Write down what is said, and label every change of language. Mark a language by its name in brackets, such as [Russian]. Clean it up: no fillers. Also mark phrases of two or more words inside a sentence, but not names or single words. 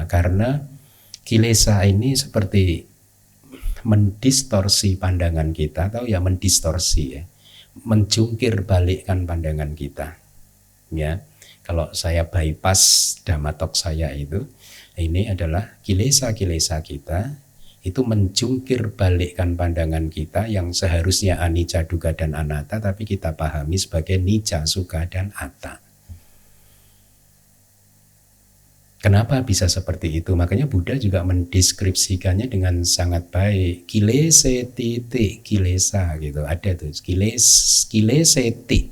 [Indonesian] Karena kilesa ini seperti mendistorsi pandangan kita, atau ya mendistorsi ya, menjungkir balikkan pandangan kita. Ya, kalau saya bypass dhammatok saya itu, ini adalah kilesa-kilesa kita itu menjungkir balikkan pandangan kita yang seharusnya [Pali] anicca, dukkha, [Indonesian] dan anatta, tapi kita pahami sebagai [Pali] nicca, sukha, [Indonesian] dan atta. Kenapa bisa seperti itu? Makanya Buddha juga mendeskripsikannya dengan sangat baik. [Pali] Kileseti kilesa [Indonesian] gitu. Ada tuh kileseti.